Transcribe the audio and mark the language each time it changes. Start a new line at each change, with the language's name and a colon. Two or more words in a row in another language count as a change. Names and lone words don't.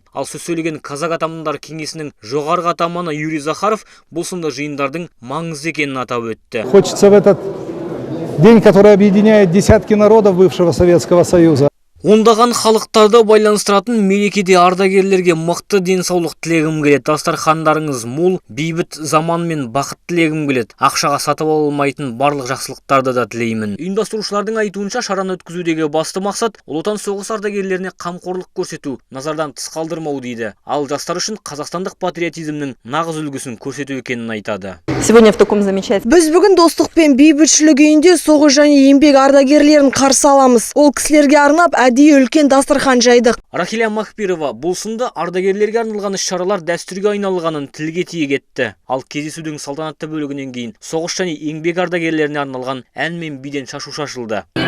Kazakh: Ал сөз сөйлеген Қазақ атамандар кеңесінің жоғарғы атаманы Юрий Захаров бұл сынды жиындардың маңызды екенін атап өтті.
Russian: Хочется в этот день, который объединяет десятки народов бывшего Советского Союза,
Kazakh: Ондаған халықтарды байланыстыратын мерекеде ардагерлерге мықты денсаулық тілегім келеді. Дастархандарыңыз мол, бейбіт заман мен бақыт тілегім келеді. Ақшаға сатып алынбайтын барлық жақсылықтарды да тілеймін. Ұйымдастырушылардың айтуынша шараны өткізудегі басты мақсат ұлы отан соғыс ардагерлеріне қамқорлық көрсету, назардан тыс қалдырмау дейді. Ал жастар үшін қазақстандық патриотизмнің нағыз үлгісін көрсету екенін айтады.
Russian: Сегодня в таком замечательном.
Kazakh: Біз бүгін достық пен бейбітшілік үйінде соғыс және еңбек ардагерлерін қарсы аламыз. Ол кісілерге арнап әдейі үлкен дастархан жайдық. Рахиля Махпирова бұл сынды ардагерлерге арналған іс-шаралар дәстүрге айналғанын тілге тиек етті. Ал кездесудің салтанатты бөлігінен кейін соғыс және еңбек ардагерлеріне арналған ән мен биден шашу шашылды.